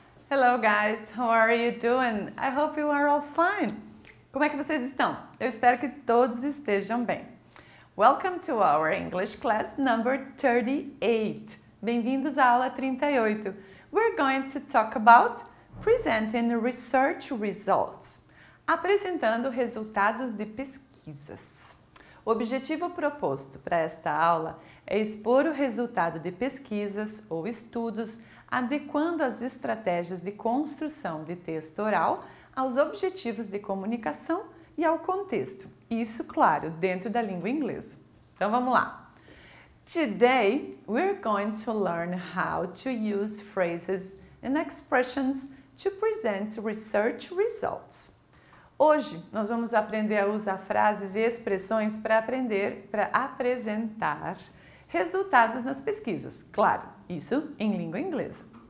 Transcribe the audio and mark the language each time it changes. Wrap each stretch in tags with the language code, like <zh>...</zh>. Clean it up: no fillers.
<en>Hello guys, how are you doing? I hope you are all fine.</en> <pt>Como é que vocês estão? Eu espero que todos estejam bem.</pt> <en>Welcome to our English class number 38.</en> <pt>Bem-vindos à aula 38.</pt> <en>We're going to talk about presenting research results.</en> <pt>Apresentando resultados de pesquisas. O objetivo proposto para esta aula é expor o resultado de pesquisas ou estudos, adequando as estratégias de construção de texto oral aos objetivos de comunicação e ao contexto. Isso, claro, dentro da língua inglesa. Então vamos lá.</pt> <en>Today, we're going to learn how to use phrases and expressions to present research results.</en> <pt>Hoje, nós vamos aprender a usar frases e expressões para apresentar resultados nas pesquisas. Claro, isso em língua inglesa.</pt>